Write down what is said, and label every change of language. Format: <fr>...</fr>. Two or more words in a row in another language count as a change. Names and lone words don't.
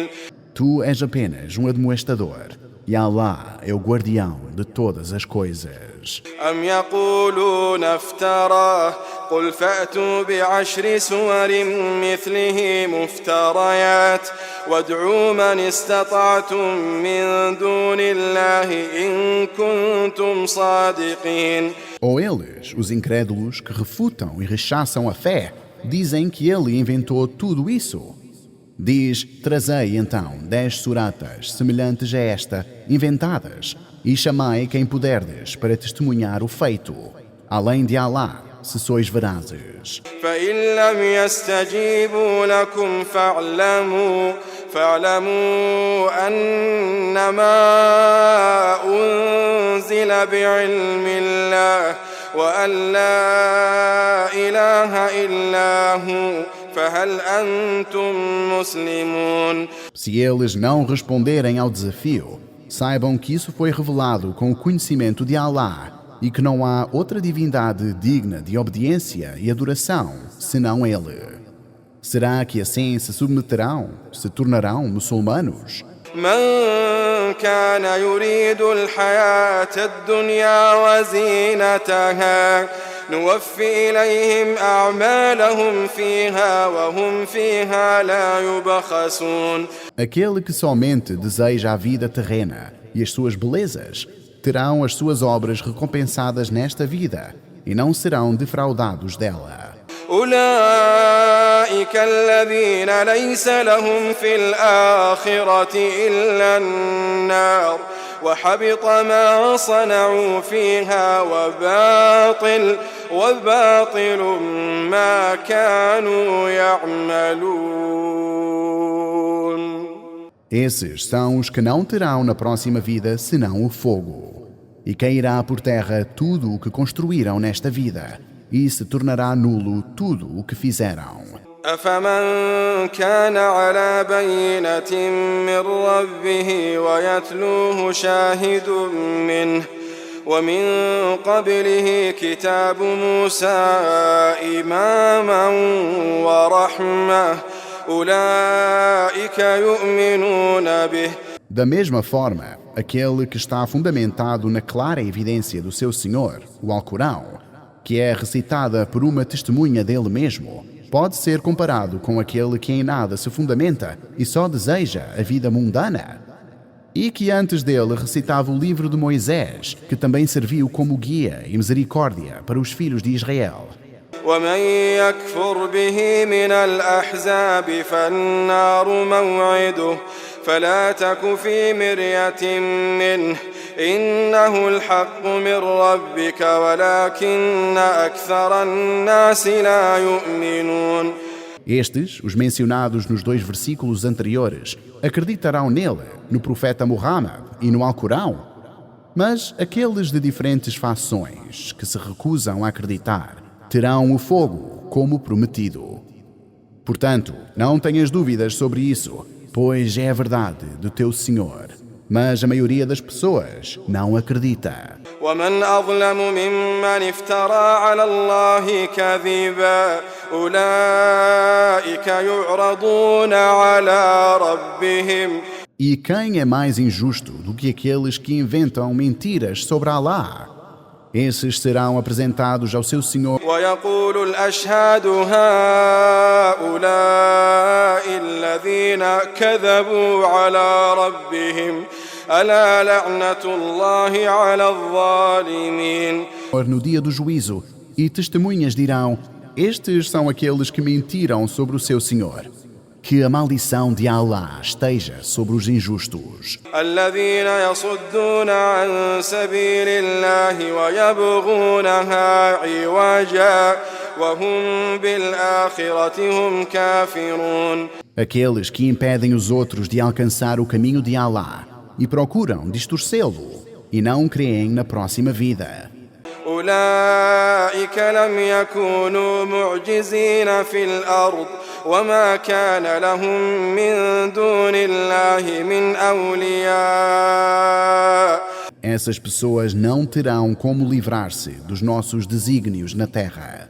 <pt>Tu és apenas um admoestador, e Allah é o guardião de todas as coisas.</pt> <ar>أم يقولون افتراه قل فأتوا بعشر سور مثله مفتريات وادعوا من استطعتم من دون الله إن كنتم صادقين.</ar> <pt>Ou eles, os incrédulos que refutam e rechaçam a fé, dizem que ele inventou tudo isso. Diz: trazei então 10 suratas semelhantes a esta, inventadas, e chamai quem puderdes para testemunhar o feito, além de Allah, se sois verazes.</pt> <ar>فإن لم يستجيبوا لكم فاعلموا أنما أنزل بعلم الله وأن لا إله إلا هو فهل أنتم مسلمون.</ar> <pt>Se eles não responderem ao desafio, saibam que isso foi revelado com o conhecimento de Allah e que não há outra divindade digna de obediência e adoração senão Ele. Será que assim se submeterão, se tornarão muçulmanos?</pt> <ar>من كان يريد الحياة الدنيا وزينتها نوفي إليهم أعمالهم فيها وهم فيها لا يبخسون.</ar> <pt>Aquele que somente deseja a vida terrena e as suas belezas, terão as suas obras recompensadas nesta vida e não serão defraudados dela.</pt> <ar>أولئك الذين ليس لهم في الآخرة إلا النار وحبط ما صنعوا فيها وباطل ما كانوا يعملون.</ar> <pt>Esses são os que não terão na próxima vida senão o fogo. E cairá por terra tudo o que construíram nesta vida, e se tornará nulo tudo o que fizeram.</pt> <ar>أفمن كان على بينة من ربه ويتلوه شاهد منه ومن قبله كتاب موسى إماما ورحمة أولئك يؤمنون به.</ar> <pt>Da mesma forma, aquele que está fundamentado na clara evidência do seu Senhor, o Alcorão, que é recitada por uma testemunha dele mesmo, pode ser comparado com aquele que em nada se fundamenta e só deseja a vida mundana, e que antes dele recitava o livro de Moisés, que também serviu como guia e misericórdia para os filhos de Israel.</pt> <ar>ومن يكفر به من الأحزاب فلا تك في مرية منه إنه الحق من ربك ولكن أكثر الناس لا يؤمنون.</ar> <pt>Estes, os mencionados nos 2 versículos anteriores, acreditarão nele, no profeta Muhammad e no Alcorão. Mas aqueles de diferentes fações que se recusam a acreditar terão o fogo como prometido. Portanto, não tenhas dúvidas sobre isso, pois é a verdade do teu Senhor. Mas a maioria das pessoas não acredita.</pt> <ar>ومن أظلم ممن افترى على الله كذبا أولئك يعرضون على ربهم.</ar> <pt>E quem é mais injusto do que aqueles que inventam mentiras sobre Allah? Esses serão apresentados ao seu Senhor.</pt> <ar>ويقول الأشهاد هؤلاء الذين كذبوا على ربهم ألا لعنة الله على الظالمين.</ar> <pt>No dia do juízo, e testemunhas dirão: estes são aqueles que mentiram sobre o seu Senhor. Que a maldição de Allah esteja sobre os injustos.</pt> <ar>الذين يصدون عن سبيل الله ويبغونها عوجا وهم بالآخرة هم كافرون.</ar> <pt>Aqueles que impedem os outros de alcançar o caminho de Allah e procuram distorcê-lo e não creem na próxima vida.</pt> <ar>أولئك لم يكونوا معجزين في الأرض وما كان لهم من دون الله من أولياء.</ar> <pt>Essas pessoas não terão como livrar-se dos nossos desígnios na terra.</pt>